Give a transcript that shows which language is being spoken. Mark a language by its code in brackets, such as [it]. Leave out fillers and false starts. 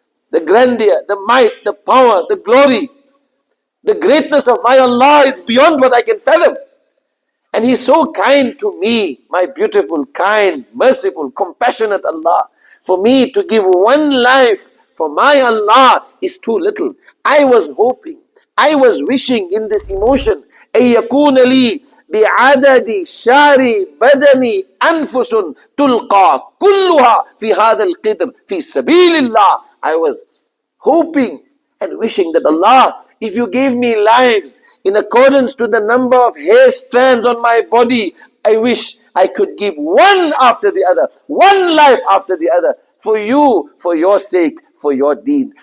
[en] The grandeur, the might, the power, the glory, the greatness of my Allah is beyond what I can fathom. And He's so kind to me, my beautiful, kind, merciful, compassionate Allah. For me to give one life for my Allah is too little. I was hoping, I was wishing in this emotion, [ar] أَن يَكُونَ لِي بِعَدَدِ شَارِ بَدَنِ أَنفُسٌ تُلْقَى كُلُّهَا فِي هَذَا الْقِدْرِ فِي سَبِيلِ اللَّهِ. [en] I was hoping and wishing that Allah, if you gave me lives in accordance to the number of hair strands on my body, I wish I could give one after the other, one life after the other, for you, for your sake, for your deen.